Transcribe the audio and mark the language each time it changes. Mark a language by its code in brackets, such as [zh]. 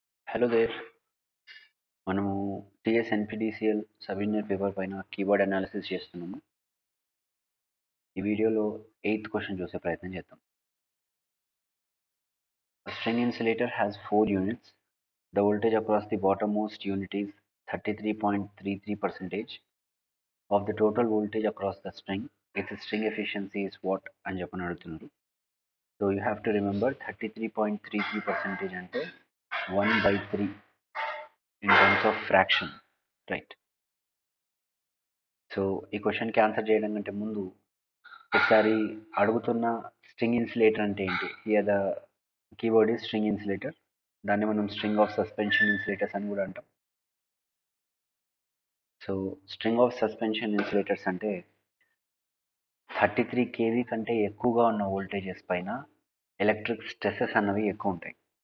[te] Hello there మనము TSNPDCL sub engineer paper పైన keyword analysis చేస్తున్నాము. ఈ వీడియోలో 8th క్వశ్చన్ చూసే ప్రయత్నం చేద్దాం. [en] A string insulator has 4 units. The voltage across the bottommost unit is 33.33% of the total voltage across the string. Its string efficiency is what [te] అని చెప్పని అడుగుతున్నారు. [en] So you have to remember 33.33% అంటే 1/3 in terms of fraction, right? [te] So ఈ క్వశ్చన్కి answer చేయడం కంటే ముందు ఒకసారి అడుగుతున్న స్ట్రింగ్ ఇన్సులేటర్ అంటే ఏంటి. [en] Here the keyword is string insulator. [te] దాన్ని మనం స్ట్రింగ్ ఆఫ్ సస్పెన్షన్ ఇన్సులేటర్స్ అని కూడా అంటాం. So string of suspension insulators అంటే 33 kV కంటే ఎక్కువగా ఉన్న వోల్టేజెస్ పైన ఎలక్ట్రిక్ స్ట్రెసెస్ అన్నవి ఎక్కువ ఉంటాయి.